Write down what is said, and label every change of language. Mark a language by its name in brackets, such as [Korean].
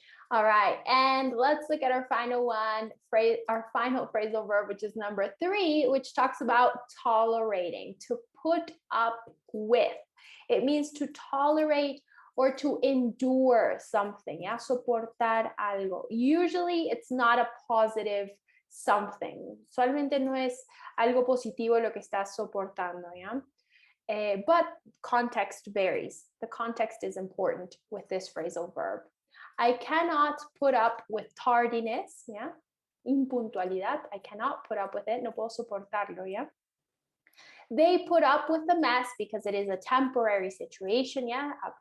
[English] All right, and let's look at our final one, our final phrasal verb, which is number three, which talks about tolerating, to put up with. It means to tolerate or to endure something, yeah? [Spanish] Soportar algo. [English] Usually it's not a positive something. [Spanish] Usualmente no es algo positivo lo que estás soportando, yeah? [English] But context varies. The context is important with this phrasal verb. I cannot put up with tardiness, yeah? Impuntualidad, I cannot put up with it, [Spanish] no puedo soportarlo, [English] yeah? They put up with the mess because it is a temporary situation, yeah?